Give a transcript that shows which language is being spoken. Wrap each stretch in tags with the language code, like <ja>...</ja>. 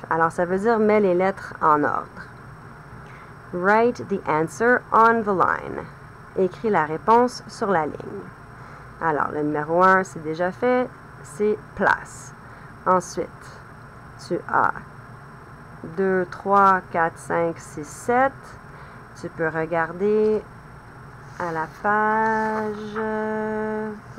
<fr>Alors, ça veut dire mets les lettres en ordre.</fr> <en>Write the answer on the line.</en> <fr>Écris la réponse sur la ligne. Alors, le numéro 1, c'est déjà fait, c'est place. Ensuite, tu as 2, 3, 4, 5, 6, 7. Tu peux regarder à la page.</fr>